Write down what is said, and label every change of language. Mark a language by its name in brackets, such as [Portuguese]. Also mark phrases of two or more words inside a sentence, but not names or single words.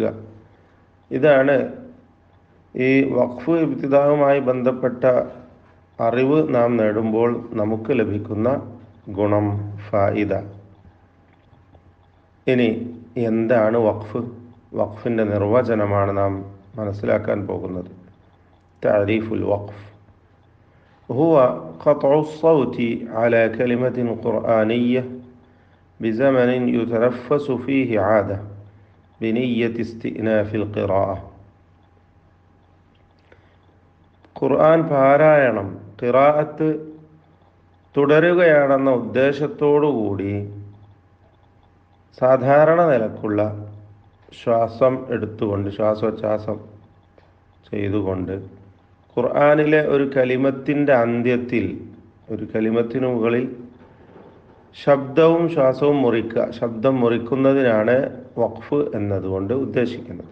[Malayalam] ഇതാണ് ഈ വഖഫ് ഇബ്തിദാവുമായി ബന്ധപ്പെട്ട അറിവ് നാം നേടുമ്പോൾ നമുക്ക് ലഭിക്കുന്ന ഗുണം, ഫായിദ. ഇനി എന്താണ് വഖഫ്? വഖഫിൻ്റെ നിർവചനമാണ് നാം മനസ്സിലാക്കാൻ പോകുന്നത്. [Arabic] تعريف الوقف هو قطع الصوت على كلمة قرآنية بزمن يتنفس فيه عادة بنية استئناف القراءة. [Malayalam] ഖുർആൻ പാരായണം, ഖിറാഅത്ത് തുടരുകയാണെന്ന ഉദ്ദേശത്തോടുകൂടി സാധാരണ നിലക്കുള്ള ശ്വാസം എടുത്തുകൊണ്ട്, ശ്വാസോച്ഛ്വാസം ചെയ്തുകൊണ്ട് ഖുർആനിലെ ഒരു കലിമത്തിൻ്റെ അന്ത്യത്തിൽ, ഒരു കലിമത്തിനു മുകളിൽ ശബ്ദവും ശ്വാസവും മുറിക്കുക, ശബ്ദം മുറിക്കുന്നതിനാണ് വഖഫ് എന്നതുകൊണ്ട് ഉദ്ദേശിക്കുന്നത്.